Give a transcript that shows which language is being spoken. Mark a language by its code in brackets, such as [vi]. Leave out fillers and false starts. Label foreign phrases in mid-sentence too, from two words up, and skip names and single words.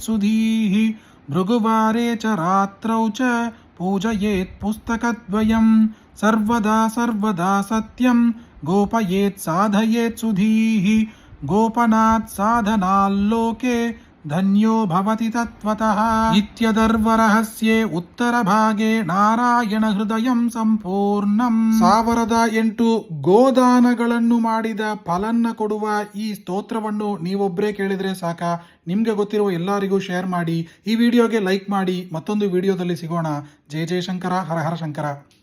[sa] सुधीः भृगुवारे च रात्रौ च पूजयेत् पुस्तकद्वयं सर्वदा सर्वदा सत्यं गोपयेत् साधयेत् सुधीः गोपनात् साधनाल्लोके धन्यो भवति तत्त्वतः इत्यदर्वरहस्ये उत्तरभागे ನಾರಾಯಣ ಹೃದಯಂ ಸಂಪೂರ್ಣಂ [kn] 1008 ಗೋದಾನಗಳನ್ನು ಮಾಡಿದ ಫಲನ್ನ ಕೊಡುವ ಈ ಸ್ತೋತ್ರವನ್ನು ನೀವೊಬ್ಬರೇ ಕೇಳಿದ್ರೆ ಸಾಕ. ನಿಮ್ಗೆ ಗೊತ್ತಿರುವ ಎಲ್ಲರಿಗೂ ಶೇರ್ ಮಾಡಿ, ಈ ವಿಡಿಯೋಗೆ ಲೈಕ್ ಮಾಡಿ. ಮತ್ತೊಂದು ವಿಡಿಯೋದಲ್ಲಿ ಸಿಗೋಣ. [sa] ಜಯ ಜಯ ಶಂಕರ, ಹರ ಹರ ಶಂಕರ.